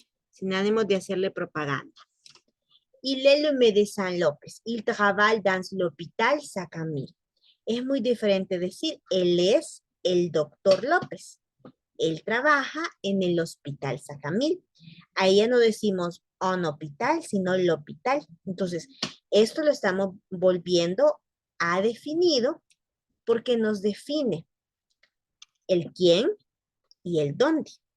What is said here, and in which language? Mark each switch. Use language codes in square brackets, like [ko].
[es] Sin ánimo de hacerle propaganda. [fr] Il est le médecin López. Il travaille dans l'hôpital Sacamil. [es] Es muy diferente decir, él es el doctor López. Él trabaja en el hospital Sacamil. Ahí ya no decimos un hospital, sino el hospital. Entonces, esto lo estamos volviendo a definido porque nos define el quién y el dónde.